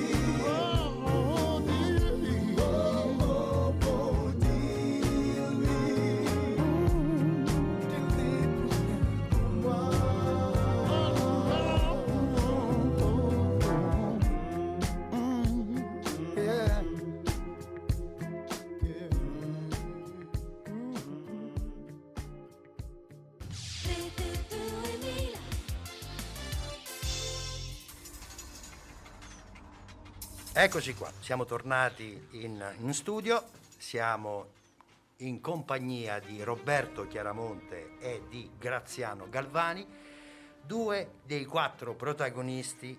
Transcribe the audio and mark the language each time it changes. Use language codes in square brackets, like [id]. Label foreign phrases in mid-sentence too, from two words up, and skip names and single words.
[fr] Oh, dis-lui. Oh, oh, oh. Dis-lui. Qu'elle t'est pour moi. Yeah. [it] Eccoci qua, siamo tornati in studio, siamo in compagnia di Roberto Chiaramonte e di Graziano Galvani, 2 dei 4 protagonisti